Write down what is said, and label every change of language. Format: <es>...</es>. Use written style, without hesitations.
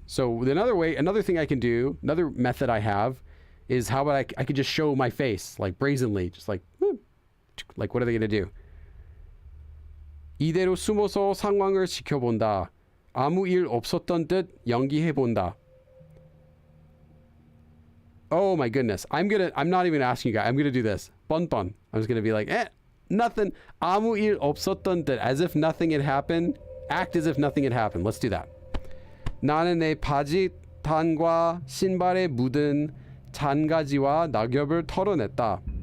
<en>So another thing I can do, another method I have is how about I could just show my face, like brazenly, just like what are they going to do?</en> <ko>이대로 숨어서 상황을 지켜본다. 아무 일 없었던 듯 연기해본다.</ko> <en>Oh my goodness. I'm not even asking you guys. I'm gonna do this.</en> <ko>뻔뻔.</ko> <en>I'm just gonna be like, nothing.</en> <ko>아무 일 없었던 듯,</ko> <en>as if nothing had happened. Act as if nothing had happened. Let's do that.</en> <ko>나는 내 바지단과 신발에 묻은 잔가지와 낙엽을 털어냈다.</ko>